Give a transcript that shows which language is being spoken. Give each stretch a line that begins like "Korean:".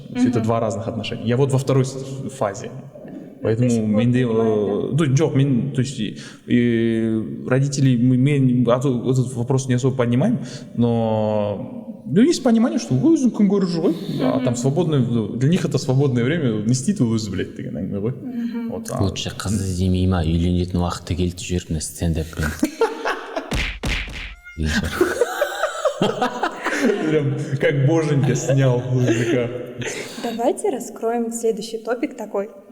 Russian: То есть это два разных отношения. Я вот во второй фазе. Поэтому менде, то есть родители, мы этот вопрос не особо понимаем, но есть понимание, что
Kazakh: өзің күн көріп жүр ғой,
Russian: а там свободное, для них это свободное время
Kazakh: не істейді ол өзі біледі деген әңгіме ғой.
Russian: Лучше
Kazakh: қыз іздемей ма, үйленетін уақыты келді жүріп мына стендаппен.
Russian: Прям как боженька снял языка. Давайте раскроем следующий топик такой.